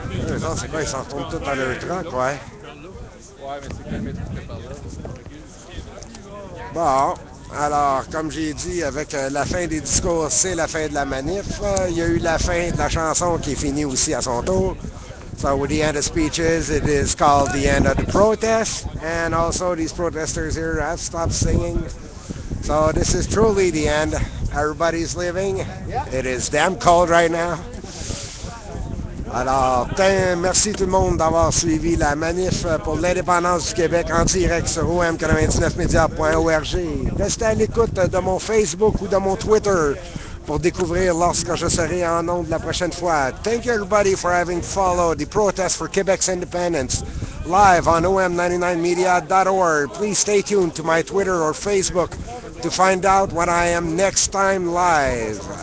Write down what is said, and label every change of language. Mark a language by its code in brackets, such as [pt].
[fr] Eux autres, c'est quoi? Ils s'en retournent tous dans leur truck, ouais. Bon, alors, comme j'ai dit, avec la fin des discours, c'est la fin de la manif. Il y a eu la fin de la chanson qui est finie aussi à son tour. [en] So with the end of speeches, it is called the end of the protest. And also these protesters here have stopped singing. So this is truly the end. Everybody's leaving. It is damn cold right now. [fr] Alors, merci tout le monde d'avoir suivi la manif pour l'indépendance du Québec en direct sur om99media.org. Restez à l'écoute de mon Facebook ou de mon Twitter pour découvrir lorsque je serai en ondes la prochaine fois. [en] Thank you everybody for having followed the protest for Quebec's independence live on om99media.org. Please stay tuned to my Twitter or Facebook to find out when I am next time live.